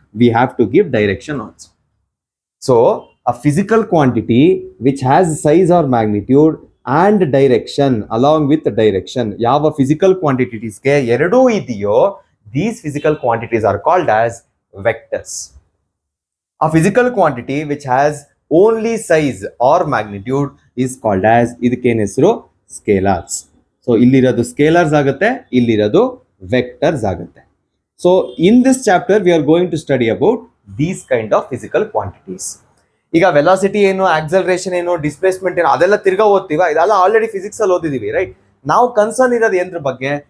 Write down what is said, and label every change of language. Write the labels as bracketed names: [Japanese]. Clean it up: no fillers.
[English] We have to give direction also. So a physical quantity which has size or magnitude and direction, along with direction, [Kannada] ಯಾವ physical ಕ್ವಾಂಟಿಟೀಸ್ಗೆ ಎರಡೂ ಇದೆಯೋ [English] These physical quantities are called as vectors. A physical quantity which has only size or magnitude is called as, [Kannada] ಇದಕ್ಕೇನು ಹೆಸರು? [English] Scalars. [Kannada] So ಇಲ್ಲಿರೋದು ಸ್ಕೇಲಾರ್ಸ್ ಆಗುತ್ತೆ, ಇಲ್ಲಿರೋದು vectors ಆಗುತ್ತೆ. [English] So in this chapter we are going to study about these kind of physical quantities. [Kannada] ಈಗ velocity ಏನು, acceleration ಏನು, displacement ಏನು, ಅದೆಲ್ಲ ತಿರ್ಗಾ ಓದ್ತೀವ. ಇದೆಲ್ಲ ಆಲ್ರೆಡಿ ಫಿಸಿಕ್ಸ್ ಅಲ್ಲಿ ಓದಿದೀವಿ, ರೈಟ್? ನಾವು ಕನ್ಸರ್ನ್ ಇರೋದು ಏನ್ರ ಬಗ್ಗೆ?